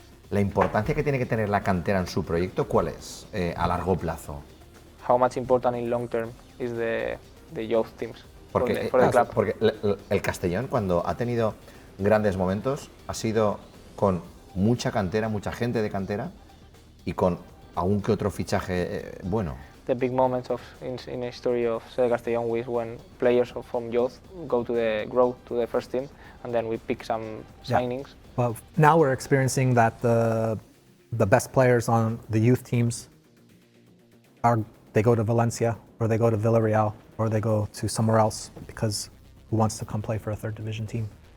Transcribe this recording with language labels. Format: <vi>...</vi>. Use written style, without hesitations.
<es>La importancia que tiene que tener la cantera en su proyecto, ¿cuál es a largo plazo?</es> <en>How much important in long term is the youth teams for the club?</en> <es>Porque el Castellón, cuando ha tenido grandes momentos, ha sido con mucha cantera, mucha gente de cantera, y con algún que otro fichaje bueno.</es> <en>The big moments in the history of Sede Castellón is when players from youth grow to the first team, and then we pick some signings. Well, now we're experiencing that the best players on the youth teams they go to Valencia, or they go to Villarreal, or they go to somewhere else because who wants to come play for a third division team.</en>